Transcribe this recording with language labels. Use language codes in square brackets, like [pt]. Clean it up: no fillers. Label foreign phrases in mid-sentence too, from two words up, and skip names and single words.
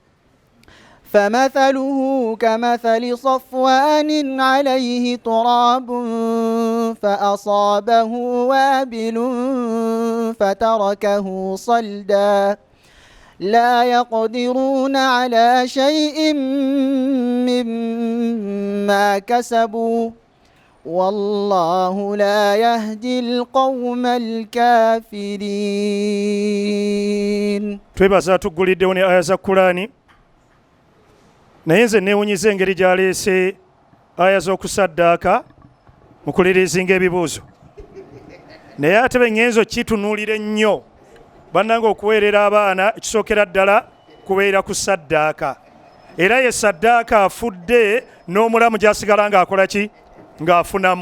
[ar] فمثله كمثل صفوان عليه تراب فأصابه وابل فتركه صلدا لا يقدرون على شيء مما كسبوا والله لا يهدي القوم الكافرين. [lg] twebaza tuguliddewo ne aya za Kurani naye nze neewunyiza engeri gy'aleese aya z'okusaddaaka mu kulirizinga ebibuuzo naye ate bengenzo kitunuulira ennyo bannanga okuweerera abaana ekisookera ddala kubeera ku saddaaka era ye saddaaka afudde n'omulamu gy'asigala ng'akola ki ng'afunamu.